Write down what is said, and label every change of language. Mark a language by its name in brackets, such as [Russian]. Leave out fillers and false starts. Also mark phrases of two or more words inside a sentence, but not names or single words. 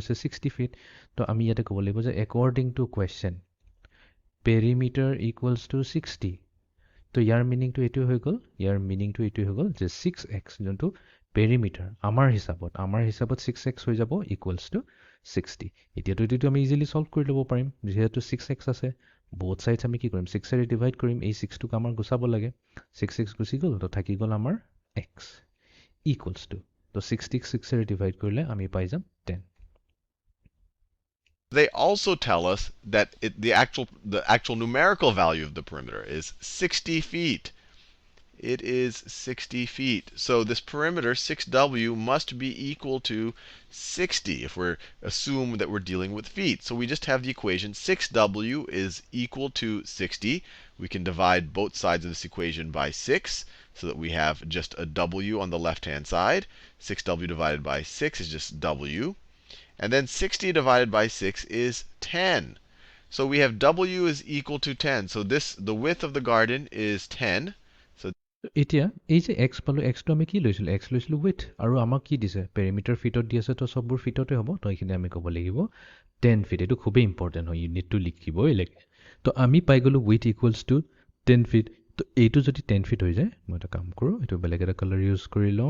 [Assamese] গৈছে 60 ফিট তো আমি ইয়াতে ক'ব লাগিব যে [English] according to question perimeter equals to 60 [Assamese] তো ইয়াৰ মিনিংটো এইটো হৈ গ'ল ইয়াৰ মিনিংটো এইটো হৈ গ'ল যে 6x যোনটো পেৰিমিটাৰ আমাৰ হিচাপত 6x হৈ যাব [English] equals to 60 [Assamese] এতিয়াতো এইটো আমি [English] easily solve [Assamese] কৰি ল'ব পাৰিম যেহেতু 6x আছে [English] both sides [Assamese] আমি কি কৰিম 6 এৰে ডিভাইড কৰিম এই 6 টোক আমাৰ গুচাব লাগে 6x গুচি গ'ল তো থাকি গ'ল আমাৰ [English] x equals to [Assamese] তো 66 এৰে ডিভাইড কৰিলে আমি পাই যাম 10 [English] They also tell us that the actual numerical value of the perimeter is 60 feet. It is 60 feet. So this perimeter, 6W, must be equal to 60 if we assume that we're dealing with feet. So we just have the equation 6W is equal to 60. We can divide both sides of this equation by 6 so that we have just a W on the left-hand side. 6W divided by 6 is just W. And then 60 divided by 6 is 10. So we have W is equal to 10. So the width of the garden is 10. [Assamese] এতিয়া এই যে এক্স পালোঁ, এক্সটো আমি কি লৈছিলোঁ? এক্স লৈছিলোঁ উইথ, আৰু আমাক কি দিছে? পেৰিমিটাৰ ফিটত দি আছে, তো চববোৰ ফিটতে হ'ব। তো এইখিনি আমি ক'ব লাগিব 10 ফিট। এইটো খুবেই ইম্পৰ্টেণ্ট হয়, ইউনিটটো লিখিবই লাগে। তো আমি পাই গ'লোঁ [English] width equals to 10 feet. [Assamese] তো এইটো যদি 10 ফিট হৈ যায়, মই এটা কাম কৰোঁ, এইটো বেলেগ এটা [English] colour use [Assamese] কৰি লওঁ।